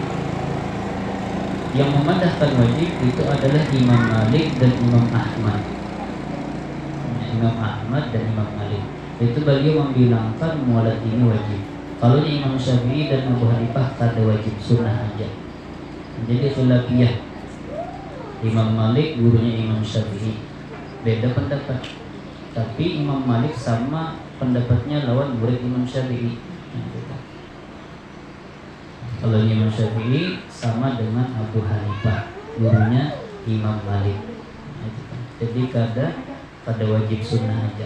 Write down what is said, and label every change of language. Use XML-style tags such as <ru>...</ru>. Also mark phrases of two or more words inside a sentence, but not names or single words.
<bjn>Yang memadahkan wajib itu adalah Imam Malik dan Imam Ahmad. Imam Ahmad dan Imam Malik itu beliau membilangkan mualat ini wajib. Kalau Imam Syafi'i dan Abu Hanifah kada wajib, sunnah aja. Jadi khilafiyah. Imam Malik gurunya Imam Syafi'i, beda pendapat. Tapi Imam Malik sama pendapatnya lawan murid Imam Syafi'i. Kalau Imam Syafi'i sama dengan Abu Hanifah, gurunya Imam Malik. Jadi kada wajib sunnah aja.</bjn>